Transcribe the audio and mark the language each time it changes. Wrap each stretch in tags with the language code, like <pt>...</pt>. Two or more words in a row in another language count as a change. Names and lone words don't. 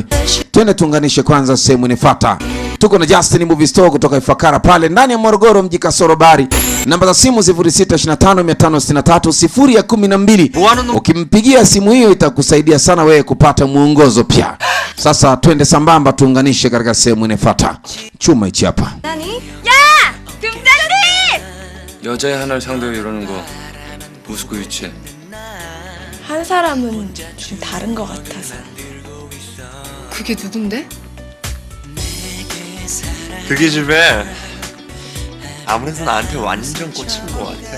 <sw>Twende tuunganishe kwanza sehemu inafuata. Tuko na Justin Movie Store kutoka Ifakara pale ndani ya Morogoro mji Kasoro Bari. Namba za simu 0625563012. Ukimpigia simu hiyo itakusaidia sana wewe kupata muongozo pia. Sasa twende sambamba tuunganishe katika sehemu inafuata. Chuma hichi hapa.</sw> <ko>아니? 야! 금자리! 여자의 하나를 상대로 이러는 거 우스고 유치해. 한 사람은 좀 다른 것 같아서. 그게 누군데? 그게 집에 아무래도 나한테 완전 꽂힌 것 같아.</ko>